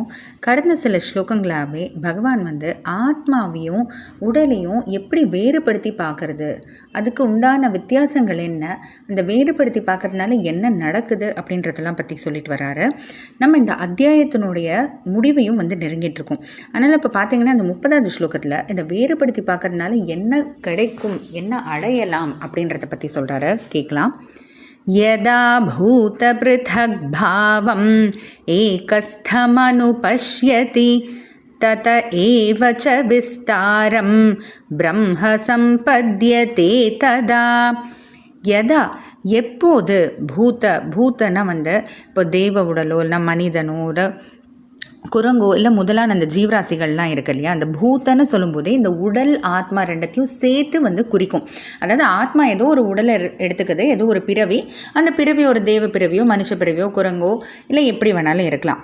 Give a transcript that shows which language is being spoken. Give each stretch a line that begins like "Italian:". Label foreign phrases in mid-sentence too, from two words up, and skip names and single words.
Tamil: கடந்த சில ஸ்லோகங்களாகவே பகவான் ஆத்மாவையும் உடலையும் எப்படி வேறுபடுத்தி பார்க்கறது, அதுக்கு உண்டான வித்தியாசங்கள் என்ன, அந்த வேறுபடுத்தி பார்க்கறதுனால என்ன நடக்குது அப்படின்றதெல்லாம் பற்றி சொல்லிட்டு வராரு. நம்ம இந்த அத்தியாயத்தினுடைய முடிவையும் நெருங்கிட்டு இருக்கோம். அதனால் இப்போ பார்த்தீங்கன்னா அந்த 30வது ஸ்லோகத்தில் இந்த வேறுபடுத்தி பார்க்கறதுனால என்ன கிடைக்கும், என்ன அடையலாம் அப்படின்றத பற்றி சொல்கிறாரு. கேட்கலாம்.
Sanskrit: यदा भूतपृथग्भावम् एकस्थमनुपश्यति तत एव च विस्तारं ब्रह्म सम्पद्यते तदा.
Tamil: यदा எப்போது பூத்தனா இப்போ தேவ உடலோ இல்லை மனிதனோ குரங்கோ இல்லை முதலான அந்த ஜீவராசிகள்லாம் இருக்கு இல்லையா, அந்த பூத்தன்னு சொல்லும்போதே இந்த உடல் ஆத்மா ரெண்டத்தையும் சேர்த்து குறிக்கும். அதாவது ஆத்மா ஏதோ ஒரு உடலை எடுத்துக்குது, ஏதோ ஒரு பிறவி, அந்த பிறவி ஒரு தேவ பிறவியோ மனுஷ பிறவியோ குரங்கோ இல்லை எப்படி வேணாலும் இருக்கலாம்.